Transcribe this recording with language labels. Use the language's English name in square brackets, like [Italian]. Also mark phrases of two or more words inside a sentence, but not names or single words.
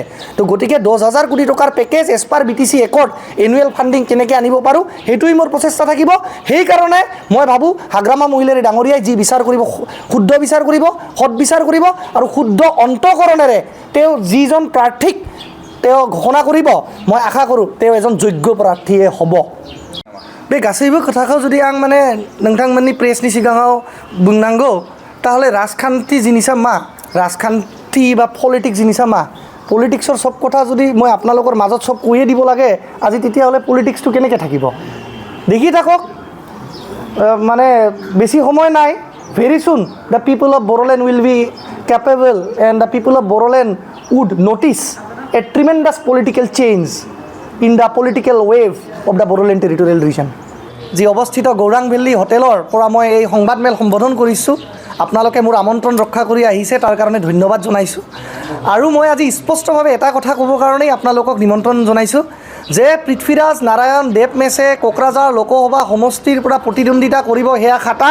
[Assamese] তো গতিকে 10,000 কোটি টকাৰ [English] package as per BTC accord annual funding [Assamese] কেনেকৈ আনিব পাৰোঁ সেইটোৱেই মোৰ প্ৰচেষ্টা থাকিব। সেইকাৰণে মই ভাবোঁ হাগ্ৰামা মহিলাৰী ডাঙৰীয়াই যি বিচাৰ কৰিব শুদ্ধ বিচাৰ কৰিব, সৎ বিচাৰ কৰিব আৰু শুদ্ধ অন্তঃকৰণেৰে তেওঁ যিজন প্ৰাৰ্থীক তেওঁ ঘোষণা কৰিব মই আশা কৰোঁ তেওঁ এজন যোগ্য প্ৰাৰ্থীয়ে হ'ব। [Bodo] बे गासैबो खोथाखौ जुदि आं माने नोंथांमोननि प्रेसनि सिगाङाव बुंनांगौ ताहले राजखान्थि जिनिसा मा राजखान्थि बा पलिटिक्स जिनिसा मा [Assamese] পলিটিক্সৰ সব কথা যদি মই আপোনালোকৰ মাজত সব কৈয়ে দিব লাগে আজি তেতিয়াহ'লে পলিটিক্সটো কেনেকৈ থাকিব দেখি থাকক। মানে বেছি সময় নাই। [English] Very soon the people of Bodoland will be capable and the people of Bodoland would notice a tremendous political change in the political wave of the Bodoland territorial region। [Assamese] যি অৱস্থিত গৌৰাং ভেলী হোটেলৰ পৰা মই এই সংবাদমেল সম্বোধন কৰিছোঁ। আপোনালোকে মোৰ আমন্ত্ৰণ ৰক্ষা কৰি আহিছে তাৰ কাৰণে ধন্যবাদ জনাইছোঁ। আৰু মই আজি স্পষ্টভাৱে এটা কথা ক'বৰ কাৰণেই আপোনালোকক নিমন্ত্ৰণ জনাইছোঁ যে পৃথ্বীৰাজ নাৰায়ণ দেৱমেছে কোকৰাঝাৰ লোকসভা সমষ্টিৰ পৰা প্ৰতিদ্বন্দ্বিতা কৰিব সেয়া খাটাং।